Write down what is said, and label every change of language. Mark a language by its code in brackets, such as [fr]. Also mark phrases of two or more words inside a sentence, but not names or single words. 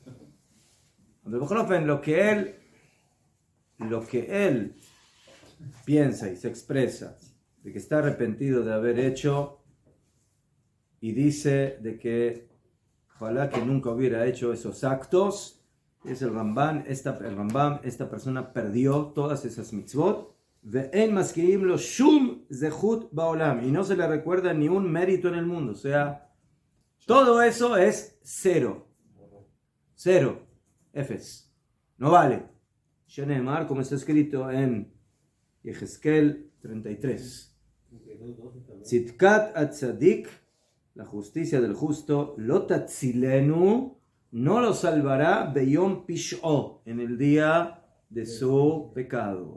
[es] Lo que él piensa y se expresa de que está arrepentido de haber hecho y dice de que ojalá que nunca hubiera hecho esos actos, es el Rambam, esta persona perdió todas esas mitzvot, [he] ואין מזכירים לו שום זכות בעולם, [es] y no se le recuerda ni un mérito en el mundo, o sea, todo eso es cero, efes, no vale. Shenemar, como está escrito en Yehezkel 33. [he] צדקת הצדיק, [es] la justicia del justo, [he] לא תצילנו, [es] no lo salvará [he] ביום פשעו, [es] en el día de su pecado.